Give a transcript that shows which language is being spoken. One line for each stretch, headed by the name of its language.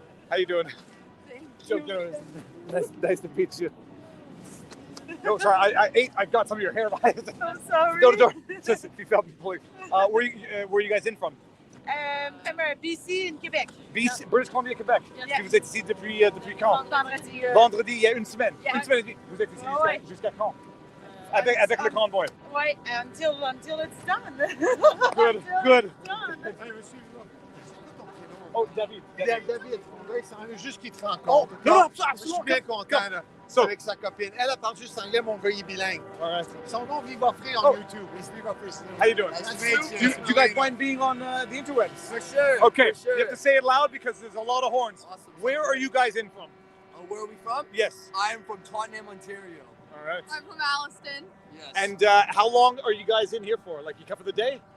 English: How you doing? Thank you. Nice to meet you. No, sorry, I got some of your hair behind. I'm sorry. Don't. Just if you felt me pulling. Where are you guys in from? I'm BC in Québec. BC, British Columbia, Québec. Yeah.
French: Vous êtes ici depuis quand? Vendredi. Vendredi, il y a une semaine.
English: Yeah.
French: Une semaine et demie. Vous êtes ici Ouais. jusqu'à quand? Avec le convoy. Ouais,
English: until it's done. Good, Until good. it's done. Oh, David.
French: David, c'est juste qu'il te rencontre. Oh, non, absolument. Je suis bien content là, avec sa copine. Elle parle juste anglais, mon gars, il est bilingue.
English: All right.
French: Son nom,
English: Viva Frei on YouTube. It's Viva Frei. How you doing? Nice to meet Do you guys mind being on the interwebs? For sure. Okay, for sure. you have to say it loud because there's a lot of horns. Awesome. Where are you guys in from? Where are we from? Yes. I am from Tottenham, Ontario. All right. I'm from Alliston. Yes. And how long are you guys in here for? Like you come for the day?